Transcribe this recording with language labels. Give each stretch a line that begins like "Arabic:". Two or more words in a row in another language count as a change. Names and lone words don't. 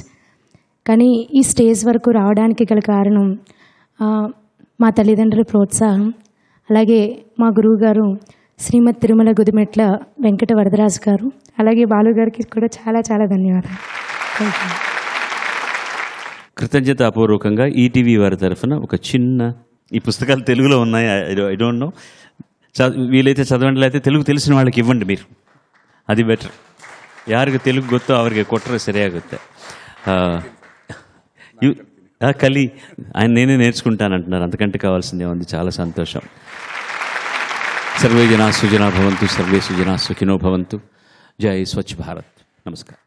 Telugu: కానీ ఈ స్టేజ్ వరకు రావడానికి గల కారణం మా తల్లిదండ్రుల ప్రోత్సాహం, అలాగే మా గురువు గారు శ్రీమద్ తిరుమల గుదిమెట్ల వెంకట వరదరాజు గారు, అలాగే బాలుగారికి కూడా చాలా చాలా ధన్యవాదాలు.
English: thank you.
Telugu: కృతజ్ఞతాపూర్వకంగా ఈటీవీ వారి తరఫున ఒక చిన్న, ఈ పుస్తకాలు తెలుగులో ఉన్నాయి,
English: I don't know,
Telugu: వీలైతే చదవండి, లేకపోతే తెలుగు తెలిసిన వాళ్ళకి ఇవ్వండి మీరు, అది బెటర్.
Kannada: ಯಾರಿಗೆ ತೆಲುಗು ಗೊತ್ತೋ ಅವರಿಗೆ ಕೊಟ್ಟರೆ ಸರಿಯಾಗುತ್ತೆ.
Telugu: కలి ఆయన నేనే నేర్చుకుంటానంటున్నారు, అంతకంటే కావాల్సిందే ఉంది. చాలా సంతోషం.
Sanskrit: सर्वे जना सुजना भवन्तु, सर्वे सुजना सुखिनो भवन्तु.
Telugu: జై స్వచ్ఛ భారత్. నమస్కారం.